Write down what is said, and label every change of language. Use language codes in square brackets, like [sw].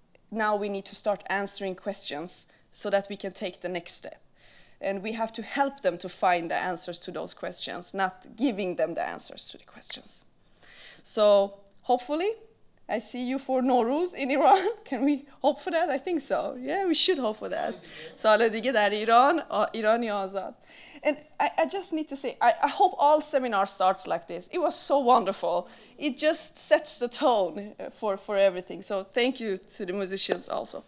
[en] Now we need to start answering questions so that we can take the next step. And we have to help them to find the answers to those questions, not giving them the answers to the questions. So hopefully, I see you for Nowruz in Iran. Can we hope for that? I think so. Yeah, we should hope for that. [fa] سال دیگه در ایران، ایرانی آزاد. [en] And I just need to say, I hope all seminars starts like this. It was so wonderful. It just sets the tone for everything. So thank you to the musicians also.